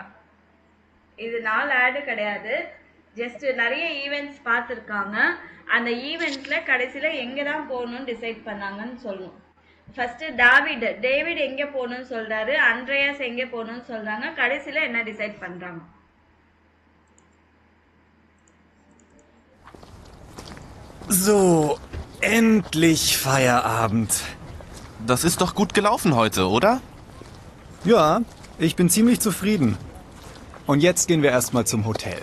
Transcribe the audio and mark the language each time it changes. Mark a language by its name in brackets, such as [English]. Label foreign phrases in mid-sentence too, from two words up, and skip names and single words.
[Tamil] இது 4 ஆடு கிடையாது. ஜஸ்ட் நிறைய ஈவெண்ட்ஸ் பார்த்துருக்காங்க. அந்த ஈவெண்ட்ஸில் கடைசியில் எங்கே தான் போகணுன்னு டிசைட் பண்ணாங்கன்னு சொல்லணும். ஃபஸ்ட்டு டேவிட் எங்கே போகணுன்னு சொல்கிறாரு. அண்ட்ரையாஸ் எங்கே போகணுன்னு சொல்கிறாங்க. கடைசியில் என்ன டிசைட் பண்ணுறாங்க? [German] So, endlich Feierabend. Das ist doch gut gelaufen heute, oder? Ja, ich bin ziemlich zufrieden. Und jetzt gehen wir erstmal zum Hotel.